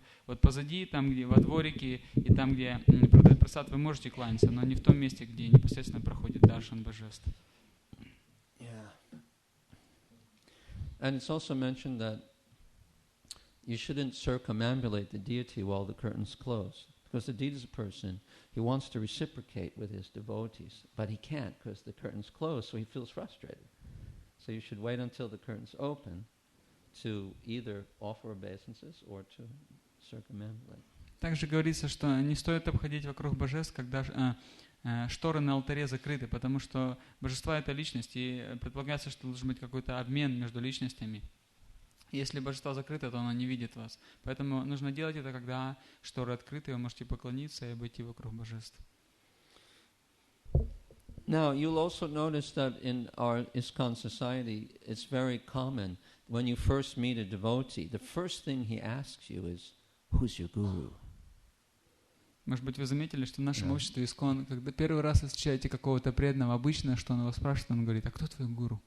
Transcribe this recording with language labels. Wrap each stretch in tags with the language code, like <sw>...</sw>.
<ru>Вот позади, там, где во дворике, и там, где продают прасад, вы можете кланяться, но не в том месте, где непосредственно проходит даршан божеств.</ru> <en>Yeah. And it's also mentioned that you shouldn't circumambulate the deity while the curtain's closed. Because the deity is a person, he wants to reciprocate with his devotees, but he can't because the curtain's closed, so he feels frustrated. So you should wait until the curtain's open to either offer obeisances or to circumambulate.</en> <ru>Также говорится, что не стоит обходить вокруг божеств, когда шторы на алтаре закрыты, потому что божества — это личность, и предполагается, что должен быть какой-то обмен между личностями. Если божество закрыто, то оно не видит вас. Поэтому нужно делать это, когда шторы открыты, вы можете поклониться и обойти вокруг божеств.</ru> <en>Now, you'll also notice that in our ISKCON society, it's very common when you first meet a devotee, the first thing he asks you is, who's your guru?</en> <ru>Может быть, вы заметили, что в нашем обществе ISKCON, когда первый раз вы встречаете какого-то преданного, обычно, что он его спрашивает, он говорит: а кто твой гуру?</ru>